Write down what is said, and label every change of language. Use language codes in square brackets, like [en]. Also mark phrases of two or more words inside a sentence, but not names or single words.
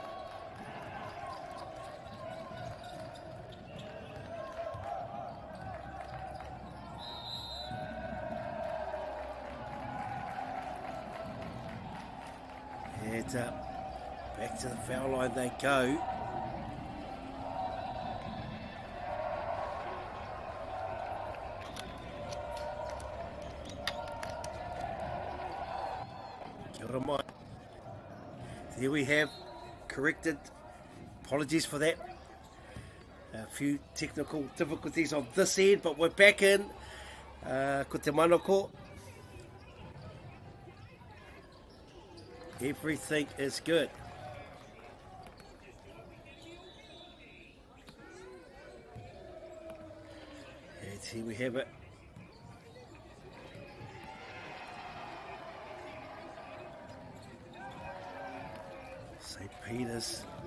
[en] And back to the foul line they go. [mi] Kia ora mai. [en] There we have corrected. Apologies for that. A few technical difficulties on this end, but we're back in. [mi] Ko te manako. [en] Everything is good. And here we have it. St. Peter's.